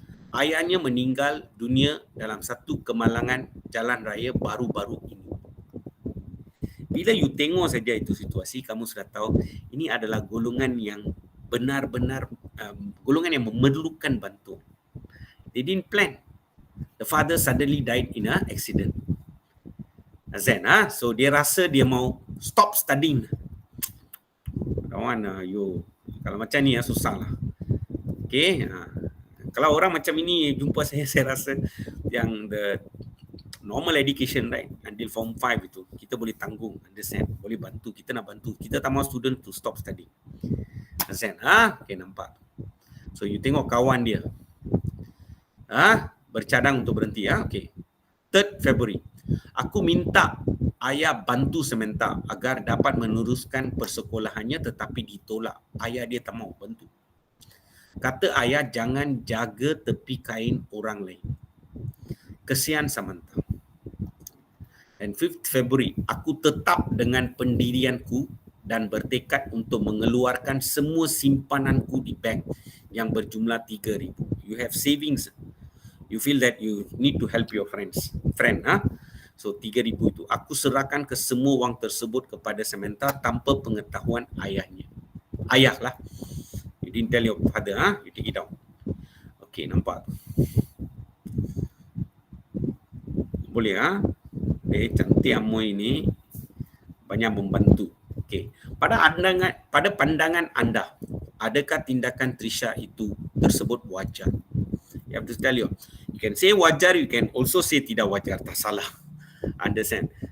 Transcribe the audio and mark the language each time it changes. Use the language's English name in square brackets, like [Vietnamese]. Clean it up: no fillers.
[Malay] Ayahnya meninggal dunia dalam satu kemalangan jalan raya baru-baru ini. Bila you tengok saja itu situasi, kamu sudah tahu ini adalah golongan yang benar-benar golongan yang memerlukan bantuan. [English] They didn't plan. The father suddenly died in an accident. [Malay] Azan, so dia rasa dia mau stop studying. Kawan, kalau macam ni susah lah. Okay, kalau orang macam ini jumpa saya rasa yang the normal education, right, until form 5 itu kita boleh tanggung, understand, boleh bantu, kita nak bantu, kita tak mahu student [English] to stop studying. [Malay] Understand? Okay, nampak. So you tengok kawan dia bercadang untuk berhenti. Okay, 3rd February, aku minta ayah bantu sebentar agar dapat meneruskan persekolahannya, tetapi ditolak. Ayah dia tak mahu bantu. Kata ayah jangan jaga tepi kain orang lain. Kesian Samantha. Dan 5th February, aku tetap dengan pendirianku dan bertekad untuk mengeluarkan semua simpananku di bank yang berjumlah 3,000. [English] You have savings. You feel that you need to help your friend. [Malay] So 3,000 itu aku serahkan ke semua wang tersebut kepada Samantha tanpa pengetahuan ayahnya. Ayah lah. [English] You didn't tell your father, you take it down. [Malay] Okay, nampak. Boleh cantik Amoy ini banyak membantu. Okay. Pada pandangan anda, adakah tindakan Trisha itu tersebut wajar? [English] You have to tell you. You can say wajar, you can also say [Malay] tidak wajar, tak salah. [English] Understand?